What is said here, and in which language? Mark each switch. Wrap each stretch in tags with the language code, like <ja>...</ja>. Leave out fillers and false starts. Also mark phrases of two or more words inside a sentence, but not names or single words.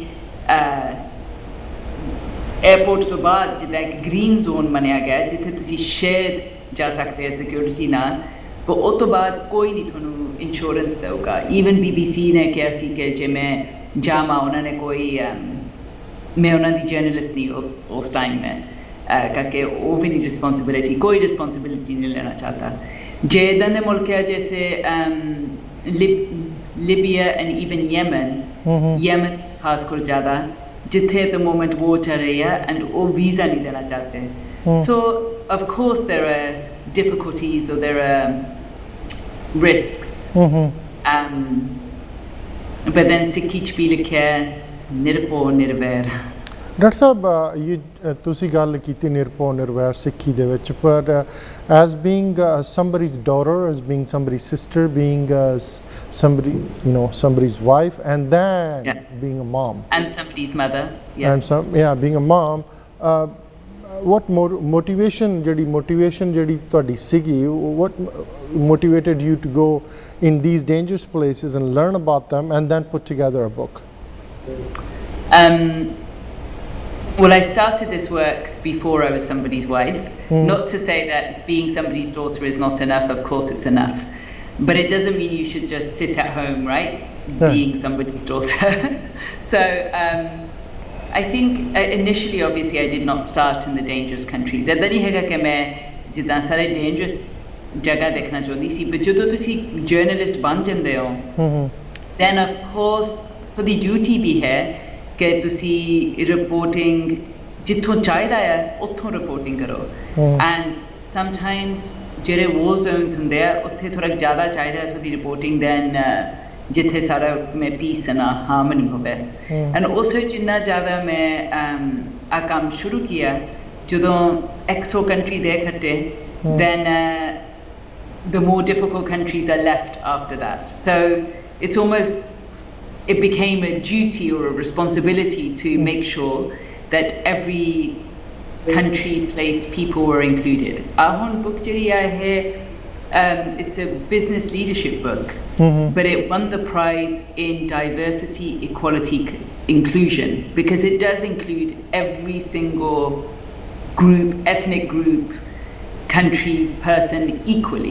<pa>에어ਪੋਰਟ ਤੋਂ ਬਾਅਦ ਜਿੱਦਾਂ ਇੱਕ</pa> <en>green zone</en> <pa>ਮੰਨਿਆ ਗਿਆ ਜਿੱਥੇ ਤੁਸੀਂ ਸ਼ਾਇਦ ਜਾ ਸਕਦੇ ਹੋ ਸਿਕਿਉਰਿਟੀ ਨਾਲ ਪਰ ਉਹ ਤੋਂ ਬਾਅਦ ਕੋਈ ਨਹੀਂ ਤੁਹਾਨੂੰ ਇੰਸ਼ੋਰੈਂਸ ਦੇਊਗਾ ਈਵਨ BBC ਨੇ ਕਿਹਾ ਸੀ ਕਿ ਜੇ ਮੈਂ ਜਾਵਾਂ ਉਹਨਾਂ ਨੇ ਕੋਈ ਮੈਂ ਉਹਨਾਂ ਦੀ ਜਰਨਲਿਸਟ ਨਹੀਂ ਉਸ ਟਾਈਮ ਮੈਂ ਕਰਕੇ ਉਹ ਵੀ ਨਹੀਂ ਰਿਸਪੌਂਸਿਬਿਲਿਟੀ ਕੋਈ ਰਿਸਪੌਂਸਿਬਿਲਿਟੀ ਨਹੀਂ ਲੈਣਾ ਚਾਹਤਾ ਜੇ ਇੱਦਾਂ ਦੇ ਮੁਲਕ ਹੈ ਜੈਸੇ</pa> <en>Libya and even Yemen</en> <pa>ਖਾਸ ਕਰ ਜ਼ਿਆਦਾ ਜਿੱਥੇ</pa> <en>at the moment war</en> <pa>ਚੱਲ ਰਹੀ ਹੈ</pa> <en>and</en> <pa>ਉਹ ਵੀਜ਼ਾ ਨਹੀਂ ਦੇਣਾ ਚਾਹਤੇ</pa> <en>so of course there are difficulties or there are risks but then</en> <pa>ਸਿੱਖੀ 'ਚ ਵੀ ਲਿਖਿਆ ਨਿਰਭਉ ਨਿਰਵੈਰ ਡਾਕਟਰ ਸਾਹਿਬ ਤੁਸੀਂ ਗੱਲ ਕੀਤੀ ਨਿਰਭਉ ਨਿਰਵੈਰ ਸਿੱਖੀ ਦੇ ਵਿੱਚ ਪਰ</pa> <en>as being somebody's daughter, as being somebody's sister, being somebody's wife and then being a mom and somebody's mother and being a mom what motivation</en> <pa>ਜਿਹੜੀ ਤੁਹਾਡੀ ਸੀਗੀ</pa> <en>what motivated you to go in these dangerous places and learn about them and then put together a book well, I started this work before I was somebody's wife. Not to say that being somebody's daughter is not enough. Of course it's enough. But it doesn't mean you should just sit at home, right? Being somebody's daughter. So I think initially, obviously, I did not start in the dangerous countries. And then I had</en> <pa>ਜਿੱਦਾਂ ਸਾਰੇ dangerous ਜਗ੍ਹਾ ਦੇਖਣਾ ਚਾਹੁੰਦੀ ਸੀ but ਜਦੋਂ ਤੁਸੀਂ journalist ਬਣ ਜਾਂਦੇ ਹੋ</pa> <en>then of course</en> <pa>ਤੁਹਾਡੀ duty ਵੀ ਹੈ ਕਿ ਤੁਸੀਂ ਰਿਪੋਰਟਿੰਗ ਜਿੱਥੋਂ ਚਾਹੀਦਾ ਹੈ ਉੱਥੋਂ ਰਿਪੋਰਟਿੰਗ ਕਰੋ</pa> <en>and sometimes</en> <pa>ਜਿਹੜੇ</pa> <en>war zones</en> <pa>ਹੁੰਦੇ ਆ ਉੱਥੇ ਥੋੜ੍ਹਾ ਜ਼ਿਆਦਾ ਚਾਹੀਦਾ ਤੁਹਾਡੀ ਰਿਪੋਰਟਿੰਗ ਦੈਨ ਜਿੱਥੇ ਸਾਰਾ ਮੈਂ ਪੀਸ ਨਾ ਹਾਰਮਨੀ ਹੋਵੇ ਐਂਡ ਉਸੇ ਜਿੰਨਾ ਜ਼ਿਆਦਾ ਮੈਂ ਆ ਕੰਮ ਸ਼ੁਰੂ ਕੀਤਾ ਜਦੋਂ 100 ਕੰਟਰੀ ਦੇ ਇਕੱਠੇ</pa> <en>then the more difficult countries are left after that so it's almost it became a duty or a responsibility to make sure that every country, place, people were included. Our book it's a business leadership book, but it won the prize in diversity, equality, inclusion because it does include every single group, ethnic group, country, person equally.</en>